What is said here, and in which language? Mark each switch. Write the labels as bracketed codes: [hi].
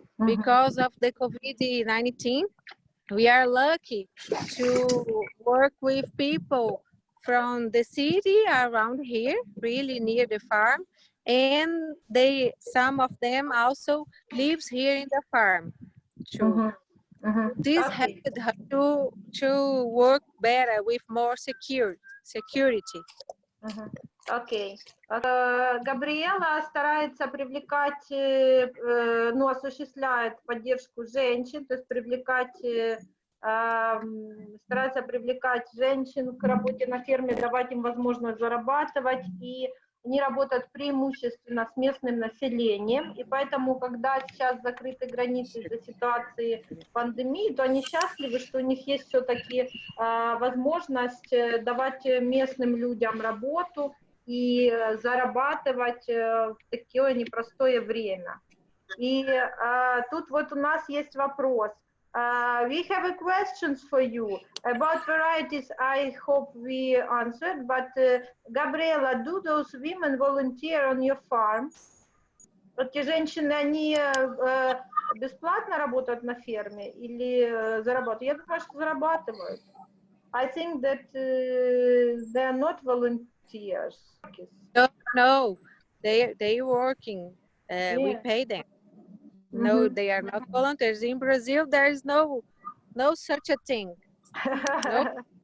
[en] Because of the COVID-19, we are lucky to work with people from the city around here, really near the farm, and some of them also lives here in the farm too. This helped her to work better with more security. [ru] Окей. Габриэла старается привлекать, осуществляет поддержку женщин, то есть привлекать стараются привлекать женщин к работе на ферме, давать им возможность зарабатывать, и они работают преимущественно с местным населением, и поэтому, когда сейчас закрыты границы из-за ситуации пандемии, то они счастливы, что у них есть все-таки возможность давать местным людям работу и зарабатывать в такое непростое время. И тут вот у нас есть вопрос. [en] We have a questions for you about varieties. I hope we answered, but Gabriela, do those women volunteer on your farm? [ru] Эти женщины, они бесплатно работают на ферме или зарабатывают? Я думаю, что зарабатывают. [en] I think that they are not volunteers. No, they working. We pay them. No, they are not volunteers. In Brazil, there is no such a thing. No.